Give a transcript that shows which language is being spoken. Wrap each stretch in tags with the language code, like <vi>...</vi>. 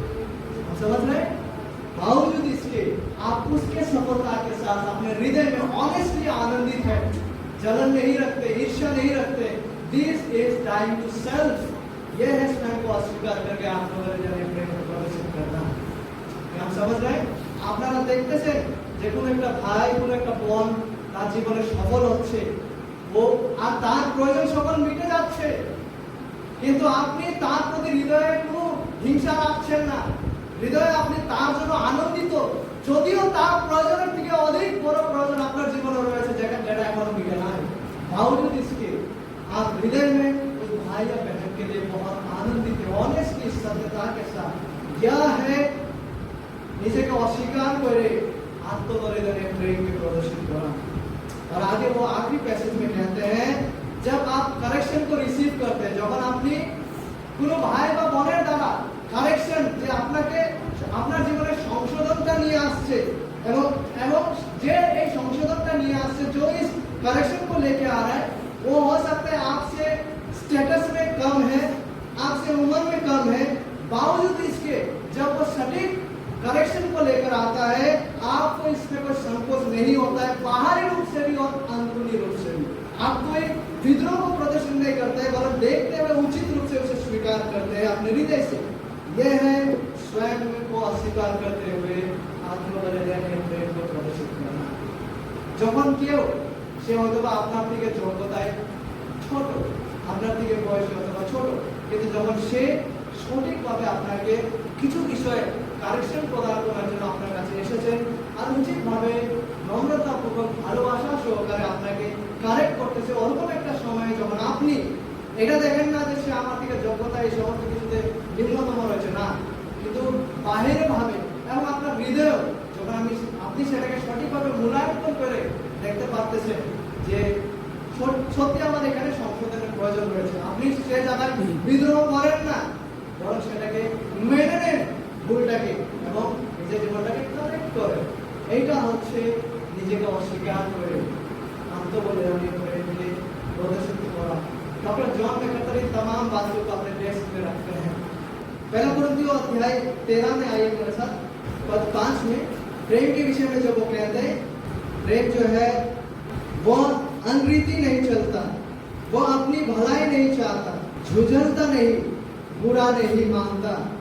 <hi>हम समझ रहे हैं? बावजूद इसके आप उसके सफलता के साथ अपने हृदय में ऑनेस्टली आनंदित है, जलन नहीं रखते, ईर्ष्या नहीं रखते।</hi> <en>This is time to self.</en> <hi>यह है स्वयं को अस्वीकार करके आत्मबलिदानी प्रेम को प्रदर्शित करना। हम समझ रहे हैं?</hi> <bn>আপনারা দেখতেছে যে কোন একটা ভাই, কোন একটা বোন তার জীবনে সফল হচ্ছে, ও আর তার প্রয়োজন সকল মিটে যাচ্ছে, কিন্তু আপনি তার প্রতি হৃদয়ে কোনো হিংসা রাখছেন না, হৃদয়ে আপনি তার জন্য আনন্দিত, যদিও তার প্রয়োজনের থেকে অধিক বড় প্রয়োজন আপনার জীবনে রয়েছে যেটা এখনো মিটে নাই।</bn> <hi>बावजूद इसके आप हृदय में उस भाई या बहन के लिए बहुत आनंदित है, ऑनेस्टली, सत्यता के साथ। यह है</hi> <bn>নিজেকে অস্বীকার করে</bn> <hi>आत्मबलिदानी प्रेम के प्रदर्शित करा। और आगे वो आखिरी पैसेज में कहते हैं, जब आप करेक्शन को रिसीव करते हैं,</hi> <bn>যখন আপনি কোনো ভাই বা বোনের দ্বারা কারেকশন, যে আপনাকে আপনার জীবনে সংশোধনটা নিয়ে আসছে এবং যে এই সংশোধনটা নিয়ে আসছে,</bn> <hi>जो इस करेक्शन को लेके आ रहा है, वो हो सकता है आपसे स्टेटस में कम है, आपसे उम्र में कम है, बावजूद इसके जब वो सटीक करेक्शन को लेकर आता है, आपको इसमें कोई संकोच नहीं होता है, बाहरी रूप से भी और अंदरूनी रूप से भी। आप कोई विद्रोह को प्रदर्शन नहीं करते हैं, बल्कि देखते हुए उचित रूप से उसे स्वीकार करते हैं अपने हृदय से। यह है स्वयं को अस्वीकार करते हुए आत्मबलिदानी प्रेम को प्रदर्शित करना।</hi> <bn>যখন কেউ সে হয়তোবা আপনার থেকে যোগ্যতায় ছোট, আপনার থেকে বয়সে অথবা ছোট, কিন্তু যখন সে সঠিকভাবে আপনাকে কিছু বিষয়ে কারেকশন প্রদান করার জন্য আপনার কাছে এসেছেন আর উচিতভাবে নম্রতাপূর্বক ভালোবাসা সহকারে আপনাকে কারেক্ট করতেছে, ওরকম একটা সময়ে যখন আপনি এটা দেখেন না যে সে আমার থেকে যোগ্যতা এই সমস্ত কিছুতে নিম্নতম রয়েছে, না, কিন্তু বাহিরে ভাবে এবং আপনার হৃদয় যখন আপনি সেটাকে সঠিকভাবে মূল্যায়ন করে দেখতে পারতেছেন যে সত্যি আমাদের এখানে সংশোধনের প্রয়োজন রয়েছে, আপনি সে জায়গায় বিদ্রোহ করেন না, বরং সেটাকে মেনে নেন ভুলটাকে এবং নিজের জীবনটাকে কারেক্ট করেন। এইটা হচ্ছে নিজেকে অস্বীকার করে</bn> <hi>आत्मबलिदानी प्रेम के प्रदर्शित करा। डॉक्टर जॉन मैकआर्थर इन तमाम बातों को अपने टेक्स्ट में रखते हैं। पहला कुरिन्थियों अध्याय 13 में आइए मेरे साथ, पद 5 में प्रेम के विषय में जब वो कहते हैं, प्रेम जो है वो अनरीति नहीं चलता, वो अपनी भलाई नहीं चाहता, झुझलता नहीं, बुरा नहीं मानता।</hi>